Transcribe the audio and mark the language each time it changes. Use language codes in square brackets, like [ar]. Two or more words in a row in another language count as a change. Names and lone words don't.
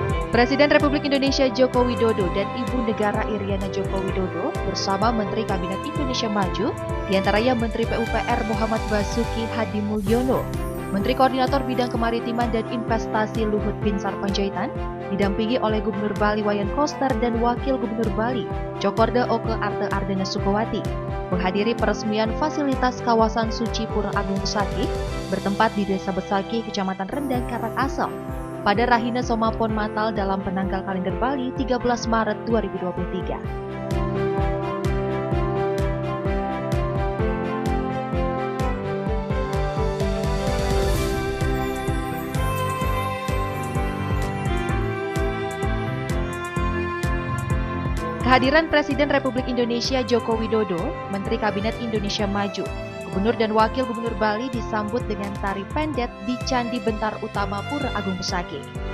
[id] Presiden Republik Indonesia Joko Widodo dan Ibu Negara Iriana Joko Widodo bersama Menteri Kabinet Indonesia Maju, diantaranya Menteri PUPR Muhammad Basuki Hadi Mulyono, Menteri Koordinator Bidang Kemaritiman dan Investasi Luhut Binsar Panjaitan, didampingi oleh Gubernur Bali Wayan Koster dan Wakil Gubernur Bali Cokorda Oke Arte Ardana Sukowati, menghadiri peresmian fasilitas kawasan suci Pura Agung Besaki bertempat di Desa Besaki, Kecamatan Rendang, Karangasem, pada Rahina Somapon Matal dalam penanggal kalender Bali 13 Maret 2023. Kehadiran Presiden Republik Indonesia Joko Widodo, Menteri Kabinet Indonesia Maju, Gubernur dan Wakil Gubernur Bali disambut dengan tari pendet di Candi Bentar Utama Pura Agung Besaki.